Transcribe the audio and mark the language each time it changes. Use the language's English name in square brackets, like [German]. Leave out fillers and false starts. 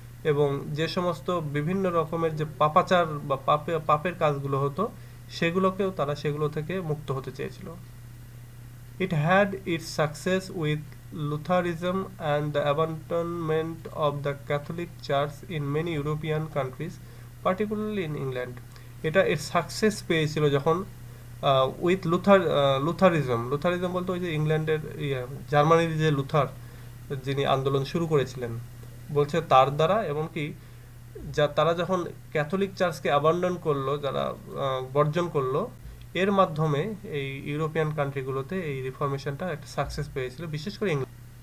[Bangla] এবং যে সমস্ত বিভিন্ন রকমের যে পাপাচার বা পাপের কাজগুলো হতো, সেগুলো থেকে মুক্ত হতে চেয়েছিল। [English] It had its success with Lutheranism and the abandonment of the Catholic Church in many European countries, particularly in England. [Bangla] এটা এর সাকসেস পেয়েছিল যখন উইথ লুথারিজম বলতে ওই যে ইংল্যান্ডের জার্মানির যে লুথার, যিনি আন্দোলন শুরু করেছিলেন, বলছে তার দ্বারা, এমনকি তারা যখন ক্যাথলিক চার্চকে অ্যাবান্ডন করলো, যারা বর্জন করলো, এর মাধ্যমে এই ইউরোপিয়ান কান্ট্রিগুলোতে এই রিফরমেশনটা একটা সাকসেস পেয়েছিল, বিশেষ করে ইংল্যান্ড।